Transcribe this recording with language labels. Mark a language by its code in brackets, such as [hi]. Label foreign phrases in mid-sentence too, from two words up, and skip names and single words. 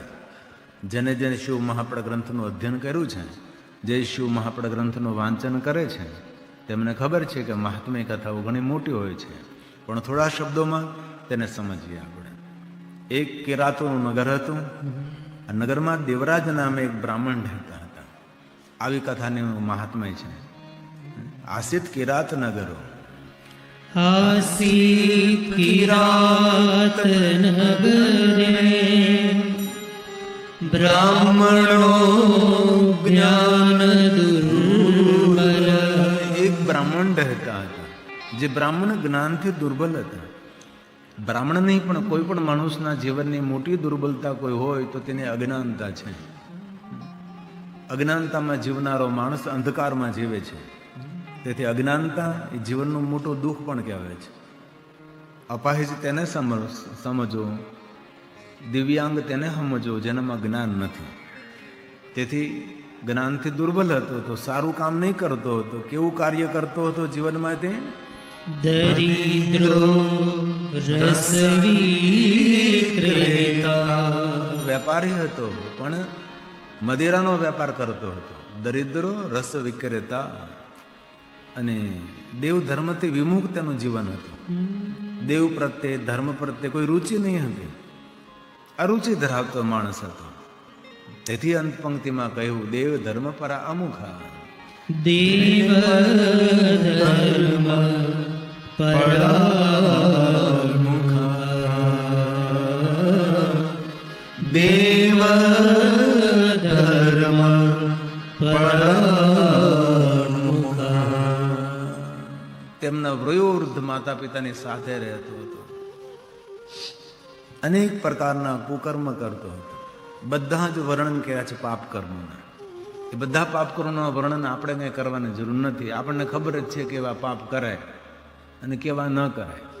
[gu] જેને શિવ મહાપડ ગ્રંથનું અધ્યયન કર્યું છે, જે શિવ મહાપડ ગ્રંથનું વાંચન કરે છે, તેમને ખબર છે કે મહાત્મ્ય કથાઓ ઘણી મોટી હોય છે, પણ થોડા શબ્દોમાં તેને સમજીએ આપણે. એક કિરાતોનું નગર હતું. આ નગરમાં દેવરાજ નામે એક બ્રાહ્મણ રહેતા હતા. આવી કથાની મહાત્મ્ય છે. [sa] आसीत् किरात नगरे. आसीत् किरात नगरे ब्राह्मणो ज्ञान दुर्बल. [gu] એક બ્રાહ્મણ રહેતા હતા, જે બ્રાહ્મણ જ્ઞાનથી દુર્બલ હતા. બ્રાહ્મણ નહીં પણ કોઈ પણ માણસના જીવનની મોટી દુર્બલતા કોઈ હોય તો તેને અજ્ઞાનતા છે. અજ્ઞાનતામાં જીવનારો માણસ અંધકારમાં જીવે છે. તેથી અજ્ઞાનતા એ જીવનનું મોટું દુઃખ પણ કહેવાય છે. અપાહિજ તેને સમજો, દિવ્યાંગ તેને સમજો જેનામાં જ્ઞાન નથી. તેથી જ્ઞાનથી દુર્બલ હતો તો સારું કામ નહીં કરતો હતો. કેવું કાર્ય કરતો હતો જીવનમાં? તે [sa] दरिद्रो रसविक्रेता. [gu] વેપારી હતો પણ મદિરાનો વેપાર કરતો હતો. [sa] दरिद्रो रसविक्रेता. [gu] અને દેવ ધર્મથી વિમુખ તેનું જીવન હતું. દેવ પ્રત્યે, ધર્મ પ્રત્યે કોઈ રુચિ નહીં હતી. અરુચિ ધરાવતો માણસ હતો. તેથી અંત પંક્તિમાં કહ્યું [sa] देव धर्म परामुखा. देव धर्म परामुखा. देव धर्म परामुखा. [gu] તેમના વયોવૃદ્ધ માતા પિતાની સાથે રહેતો હતો. અનેક પ્રકારના કુકર્મ કરતો હતો. બધા જ વર્ણન કર્યા છે પાપ કર્મોના. એ બધા પાપ કર્મોના વર્ણન આપણે કંઈ કરવાની જરૂર નથી. આપણને ખબર જ છે કે એવા પાપ કરાય અને કેવા ન કરાય.